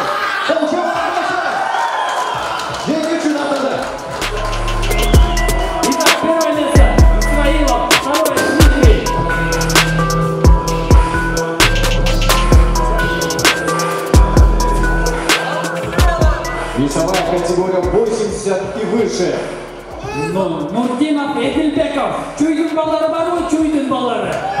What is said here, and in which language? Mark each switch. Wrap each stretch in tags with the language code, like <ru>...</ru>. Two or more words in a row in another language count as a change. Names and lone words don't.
<ky>Холмчаевlar. Жеңүүчү атады.</ky> <ru>Итак, первое место Исмаилов, второе Дмитрий. Весовая категория 80 и выше.</ru> <ky>Нурдинов, Эдилбеков. Чуйдун балдары барбы? Чуйдун балдары.</ky>